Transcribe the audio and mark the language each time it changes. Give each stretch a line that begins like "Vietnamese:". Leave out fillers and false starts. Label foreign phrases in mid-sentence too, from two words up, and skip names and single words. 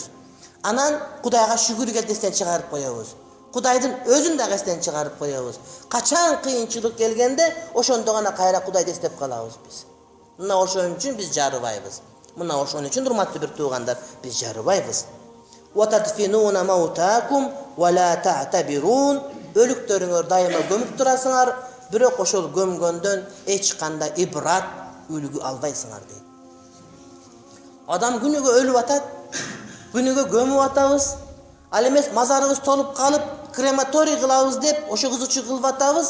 Kyrgyz: Анан Кудайга шүгүр келтирсен чыгарып коебуз. Кудайдын өзүн дагы эстен чыгарып коебуз. Качан кыйынчылык келгенде, ошондо гана кайра Кудайды эстеп калабыз биз. Мына ошон үчүн биз жарыбайбыз. Мына ошон үчүн урматтуу бир туугандар, биз жарыбайбыз.
Arabic: وَتَدْفِنُونَ مَوْتَاكُمْ وَلَا تَعْتَبِرُونَ.
Kyrgyz: Өлүктөрүңөр дайыма көмүп турасыңар, бирок ошол көмгөндөн эч кандай ибрат, үлгү албайсыңар дейт. Адам күнүгө өлүп атат, күнүгө көмүп атабыз. Ал эмес мазарыбыз толуп калып, крематорий кылабыз деп, ошо кызычы кылып атабыз.